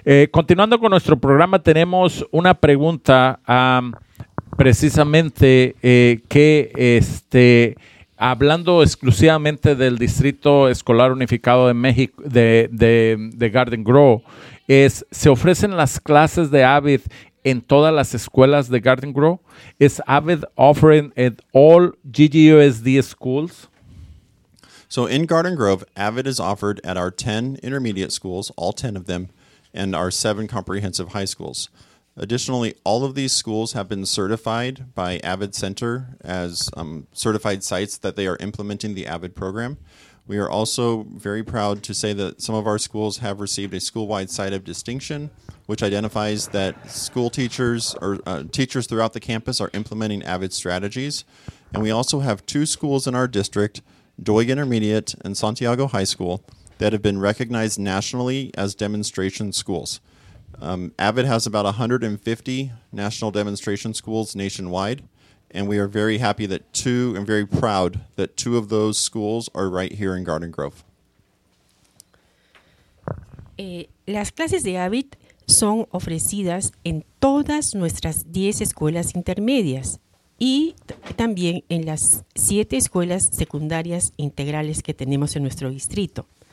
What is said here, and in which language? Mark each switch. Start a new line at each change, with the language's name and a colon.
Spanish: Continuando con nuestro programa, tenemos una pregunta precisamente que hablando exclusivamente del Distrito Escolar Unificado de México, de Garden Grove, es: ¿se ofrecen las clases de AVID en todas las escuelas de Garden Grove?
English: ¿Es AVID offering at all GGUSD schools? So in Garden Grove, AVID is offered at our 10 intermediate schools, all 10 of them, and our 7 comprehensive high schools. Additionally, all of these schools have been certified by AVID Center as certified sites that they are implementing the AVID program. We are also very proud to say that some of our schools have received a school-wide site of distinction, which identifies that school teachers or teachers throughout the campus are implementing AVID strategies. And we also have 2 schools in our district, Doig Intermediate and Santiago High School, that have been recognized nationally as demonstration schools. AVID has about 150 national demonstration schools nationwide, and we are very happy that 2 and very proud that 2 of those schools are right here in Garden Grove.
Spanish: Las clases de AVID son ofrecidas en todas nuestras 10 escuelas intermedias y también en las 7 escuelas secundarias integrales que tenemos en nuestro distrito.